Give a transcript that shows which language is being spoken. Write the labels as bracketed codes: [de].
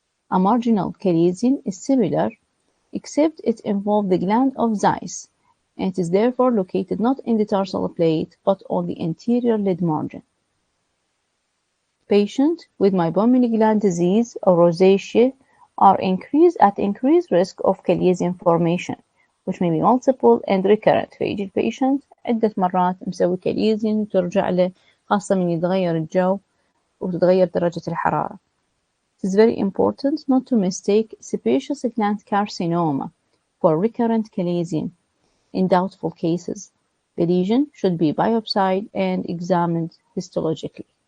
[en] A marginal chalazion is similar except it involves the gland of Zeiss and it is therefore located not in the tarsal plate but on the anterior lid margin. Patients with meibomian gland disease or rosacea are at increased risk of chalazion formation, which may be multiple and recurrent. [ar] فيجي البيشنت عدة مرات مسوي chalazion وترجع له خاصة من يتغير الجو وتتغير درجة الحرارة. [en] It is very important not to mistake sebaceous gland carcinoma for recurrent chalazion in doubtful cases. The lesion should be biopsied and examined histologically.